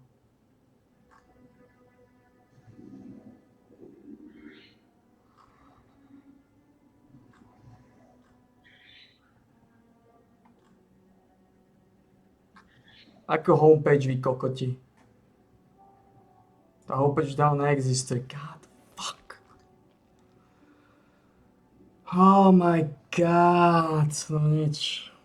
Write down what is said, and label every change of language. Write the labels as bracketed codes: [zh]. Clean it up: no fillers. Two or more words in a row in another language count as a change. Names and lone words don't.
[sk] Ako homepage vy kokoti? Tá homepage dávno neexistuje. [en] God, fuck. Oh my god. [sk] No nič.